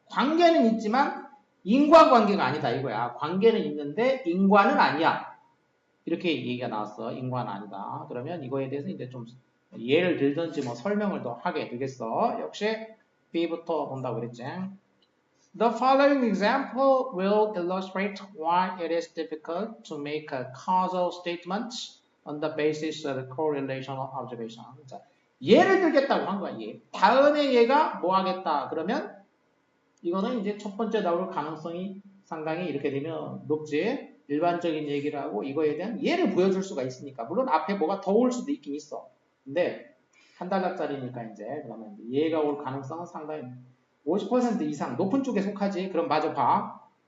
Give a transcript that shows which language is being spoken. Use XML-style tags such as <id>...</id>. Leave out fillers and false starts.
<ko>관계는 있지만 인과관계가 아니다 이거야. 관계는 있는데 인과는 아니야. 이렇게 얘기가 나왔어. 인과는 아니다. 그러면 이거에 대해서 이제 좀 예를 들든지 뭐 설명을 더 하게 되겠어. 역시 B부터 본다고 그랬지.</ko> <en>The following example will illustrate why it is difficult to make a causal statement on the basis of correlational observation.</en> <ko>자, 예를 들겠다고 한 거야. 예. 다음에 얘가 뭐 하겠다. 그러면 이거는 이제 첫 번째 나올 가능성이 상당히 이렇게 되면 높지. 일반적인 얘기를 하고 이거에 대한 예를 보여줄 수가 있으니까. 물론 앞에 뭐가 더 올 수도 있긴 있어. 근데 한 달러짜리니까 이제 그러면 얘가 올 가능성은 상당히 50% 이상 높은 쪽에 속하지. 그럼 마저 봐.</ko>